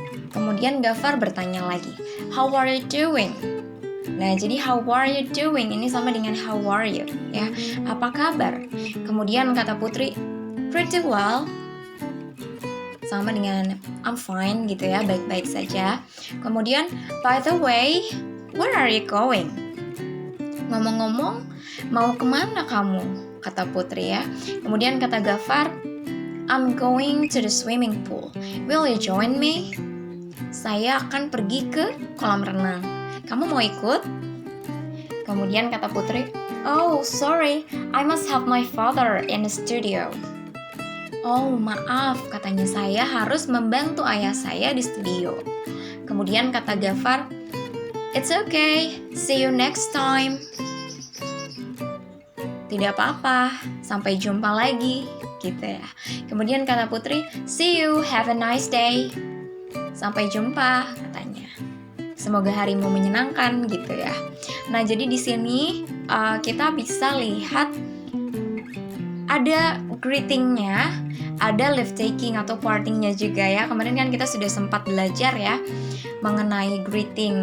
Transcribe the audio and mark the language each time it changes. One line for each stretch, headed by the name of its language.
Indonesian: Kemudian Gafar bertanya lagi,
English: "How are you doing?"
Indonesian: Nah, jadi
English: how are you doing
Indonesian: ini sama dengan
English: how are you
Indonesian: ya. Apa kabar? Kemudian kata Putri,
English: "Pretty well."
Indonesian: Sama dengan
English: I'm fine
Indonesian: gitu ya, baik-baik saja. Kemudian,
English: "By the way, where are you going?"
Indonesian: Ngomong-ngomong, mau kemana kamu? Kata Putri ya. Kemudian kata
English: Gafar, "I'm going to the swimming pool. Will you join me?"
Indonesian: Saya akan pergi ke kolam renang. Kamu mau ikut? Kemudian kata
English: Putri, "Oh, sorry, I must help my father in the studio."
Indonesian: Oh, maaf, katanya, saya harus membantu ayah saya di studio. Kemudian kata
English: Gafar, "It's okay, see you next time."
Indonesian: Tidak apa-apa, sampai jumpa lagi, gitu ya. Kemudian kata
English: Putri, "See you, have a nice day."
Indonesian: Sampai jumpa, katanya. Semoga harimu menyenangkan, gitu ya. Nah, jadi di sini kita bisa lihat ada greetingnya, ada lift taking atau partingnya juga ya. Kemarin kan kita sudah sempat belajar ya mengenai greeting.